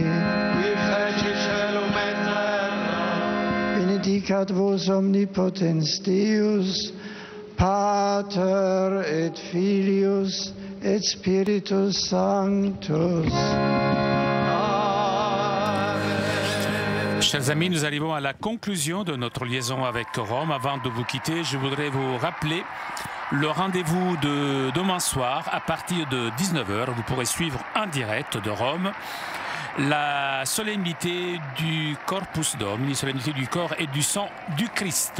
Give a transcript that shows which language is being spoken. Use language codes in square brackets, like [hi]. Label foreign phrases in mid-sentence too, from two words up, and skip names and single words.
[la] Qui feci celum et terra. benedicat vos omnipotens Deus, Pater et Filius et Spiritus Sanctus. [fr] Chers amis, nous arrivons à la conclusion de notre liaison avec Rome. Avant de vous quitter, je voudrais vous rappeler le rendez-vous de demain soir à partir de 19h. Vous pourrez suivre en direct de Rome la solennité du Corpus Domini, solennité du corps et du sang du Christ.